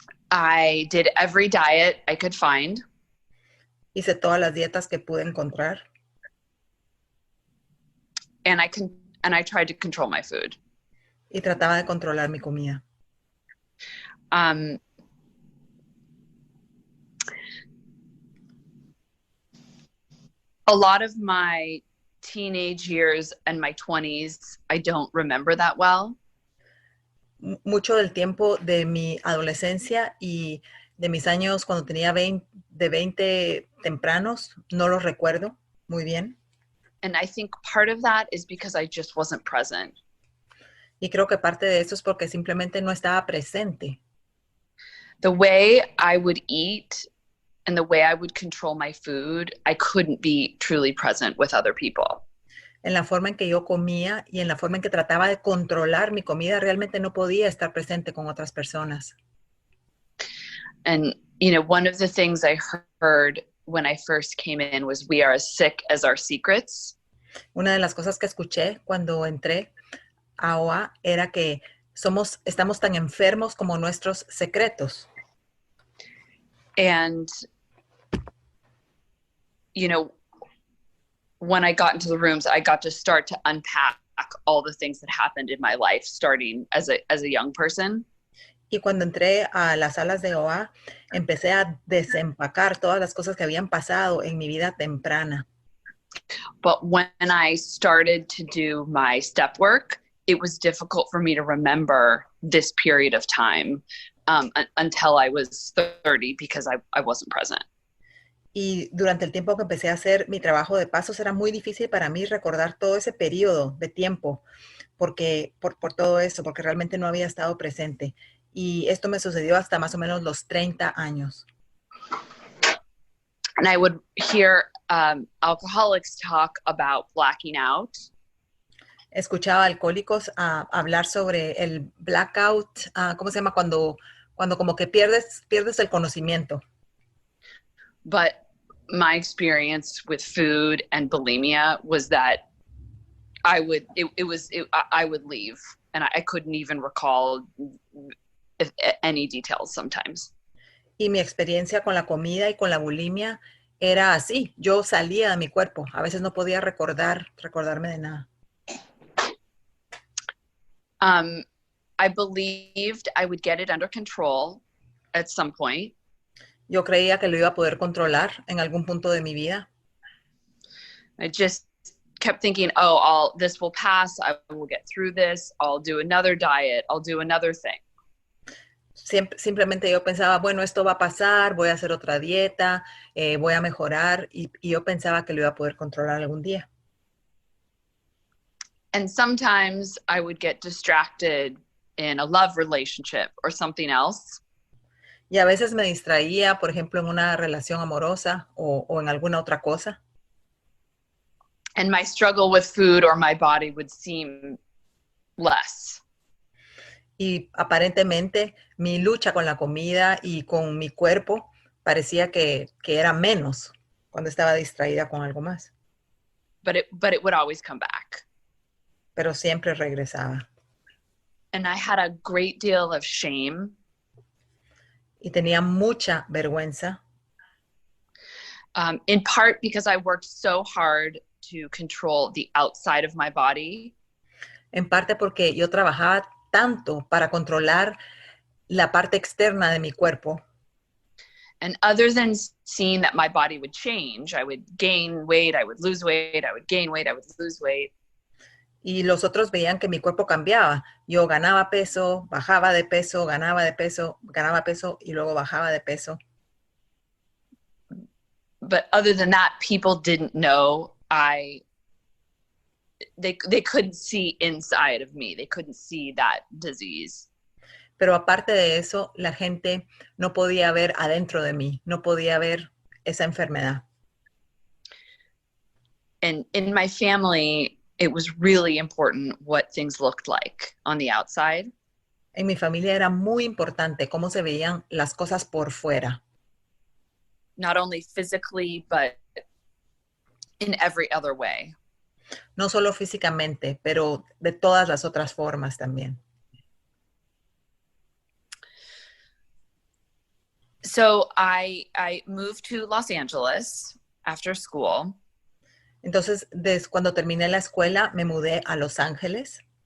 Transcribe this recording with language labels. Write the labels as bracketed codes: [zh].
[en] I did every diet I could find. [es] Hice todas las dietas que pude encontrar. [en] And I tried to control my food. [es] Y trataba de controlar mi comida. [en] A lot of my teenage years and my 20s, I don't remember that well. [es] Mucho del tiempo de mi adolescencia y de mis años cuando tenía 20 tempranos, no los recuerdo muy bien. [en] And I think part of that is because I just wasn't present. [es] Y creo que parte de eso es porque simplemente no estaba presente. [en] The way I would eat and the way I would control my food, I couldn't be truly present with other people. [es] En la forma en que yo comía y en la forma en que trataba de controlar mi comida, realmente no podía estar presente con otras personas. [en] And, one of the things I heard when I first came in was we are as sick as our secrets. [es] Una de las cosas que escuché cuando entré a OA era que estamos tan enfermos como nuestros secretos. [en] And, when I got into the rooms, I got to start to unpack all the things that happened in my life, starting as a young person. [es] Y cuando entré a las salas de OA, empecé a desempacar todas las cosas que habían pasado en mi vida temprana. [en] But when I started to do my step work, it was difficult for me to remember this period of time until I was 30 because I wasn't present. [es] Y durante el tiempo que empecé a hacer mi trabajo de pasos, era muy difícil para mí recordar todo ese periodo de tiempo por todo eso, porque realmente no había estado presente. Y esto me sucedió hasta más o menos los 30 años. [en] And I would hear alcoholics talk about blacking out. [es] Escuchaba alcohólicos hablar sobre el blackout, ¿cómo se llama? Cuando como que pierdes el conocimiento. [en] But my experience with food and bulimia was that I would leave and I couldn't even recall any details sometimes. [es] Y mi experiencia con la comida y con la bulimia era así. Yo salía de mi cuerpo. A veces no podía recordarme de nada. [en] I believed I would get it under control at some point. [es] Yo creía que lo iba a poder controlar en algún punto de mi vida. [en] I just kept thinking, this will pass. I will get through this. I'll do another diet. I'll do another thing. [es] Simplemente yo pensaba, bueno, esto va a pasar, voy a hacer otra dieta, voy a mejorar, y yo pensaba que lo iba a poder controlar algún día. [en] And sometimes I would get distracted in a love relationship or something else. [es] Y a veces me distraía, por ejemplo, en una relación amorosa o en alguna otra cosa. [en] And my struggle with food or my body would seem less. [es] Y aparentemente mi lucha con la comida y con mi cuerpo parecía que era menos cuando estaba distraída con algo más. [en] But it would always come back. [es] Pero siempre regresaba. [en] And I had a great deal of shame. [es] Y tenía mucha vergüenza, [en] in part because I worked so hard to control the outside of my body. [es] en parte porque yo trabajaba tanto para controlar la parte externa de mi cuerpo. [en] And other than seeing that my body would change, I would gain weight, I would lose weight, I would gain weight, I would lose weight. [es] Y los otros veían que mi cuerpo cambiaba. Yo ganaba peso, bajaba de peso, ganaba de peso, ganaba peso y luego bajaba de peso. [en] But other than that, people didn't know they couldn't see inside of me. They couldn't see that disease. [es] Pero aparte de eso, la gente no podía ver adentro de mí, no podía ver esa enfermedad. [en] And in my family, it was really important what things looked like on the outside. [es] En mi familia era muy importante cómo se veían las cosas por fuera. [en] Not only physically, but in every other way. [es] No solo físicamente, pero de todas las otras formas también. [en] So I moved to Los Angeles after school. [es] Entonces, cuando terminé la escuela, me mudé a Los Ángeles.